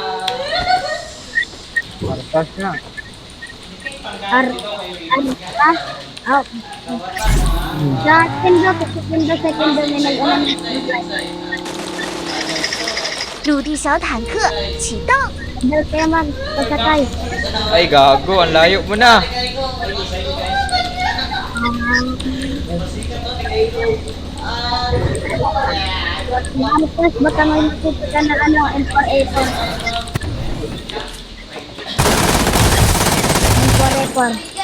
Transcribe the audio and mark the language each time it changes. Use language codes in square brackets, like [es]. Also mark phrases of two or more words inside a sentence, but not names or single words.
[tl] Artas nga. Artas? Oh. Sa Kendo, sa Kendo may nag-alam. [zh] 陆地小坦克启动， [tl] Dahil kaya mag-pasakay. Ay, gago. Ang layo mo na. Tapos baka may makikita na ano, M4A4. M4A4.